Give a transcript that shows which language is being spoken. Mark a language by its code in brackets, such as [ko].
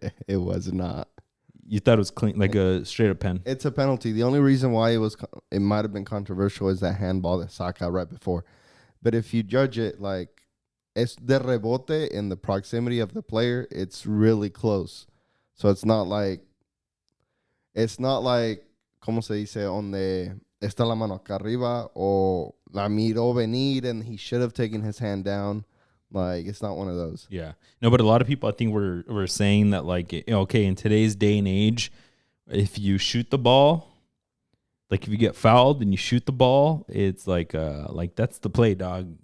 [en] It was not. You thought it was clean, like a straight up pen. It's a penalty. The only reason why it might have been controversial is that handball that Saka right before. But if you judge it like [es] es de rebote [en] in the proximity of the player, it's really close. So it's not like [es] ¿cómo se dice? Donde está la mano acá arriba o la miró venir [en] and he should have taken his hand down. Like, it's not one of those. Yeah. No, but a lot of people, I think, were saying that, like, okay, in today's day and age, if you shoot the ball, like if you get fouled and you shoot the ball, it's like that's the play, dog.